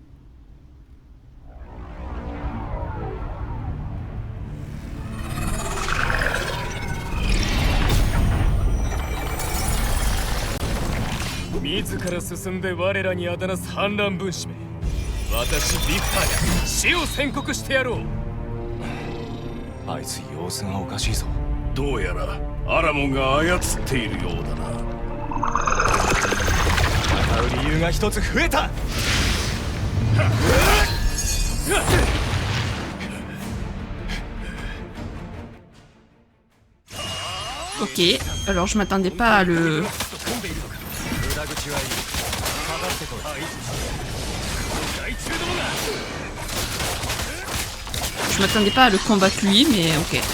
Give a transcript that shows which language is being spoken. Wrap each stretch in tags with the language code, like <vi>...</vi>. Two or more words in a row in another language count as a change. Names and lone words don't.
<ja>自ら進んで我らにあだなす反乱分子め私ビクターが死を宣告してやろうあいつ様子がおかしいぞ。どうやらアラモンが操っているようだな。戦う理由が一つ増えた。</ja> <fr>Ok, alors je m'attendais pas à le... Je m'attendais pas à le combattre lui, mais ok.</fr>